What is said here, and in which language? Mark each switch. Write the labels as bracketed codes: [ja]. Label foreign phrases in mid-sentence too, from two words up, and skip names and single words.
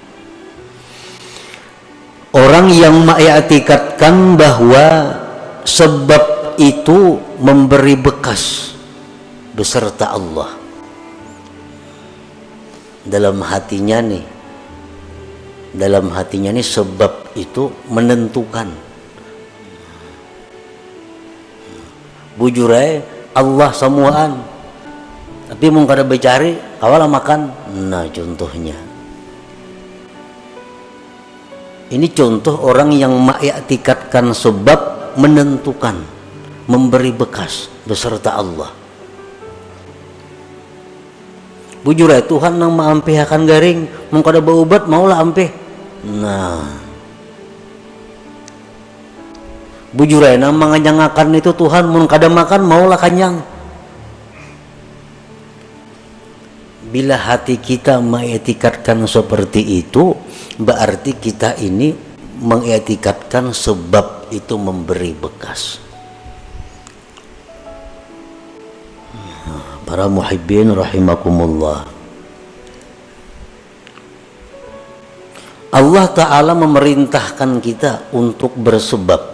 [id] Orang yang mengiktikadkan bahwa sebab itu memberi bekas beserta Allah dalam hatinya nih, sebab itu menentukan. [bjn] Bujure Allah semuaan, tapi mau kada becari awal makan. [id] Nah, contohnya ini contoh orang yang mengiktikadkan sebab menentukan, memberi bekas beserta Allah. [bjn] Bujur Tuhan nang maampih akan garing, mau kada berobat maulah ampih. Nah, bujur nang manganyangakan itu Tuhan, mau kada makan maulah kanyang. [id] Bila hati kita mengiktikadkan seperti itu, berarti kita ini mengiktikadkan sebab itu memberi bekas. Para muhibbin rahimakumullah, Allah Ta'ala memerintahkan kita untuk bersebab.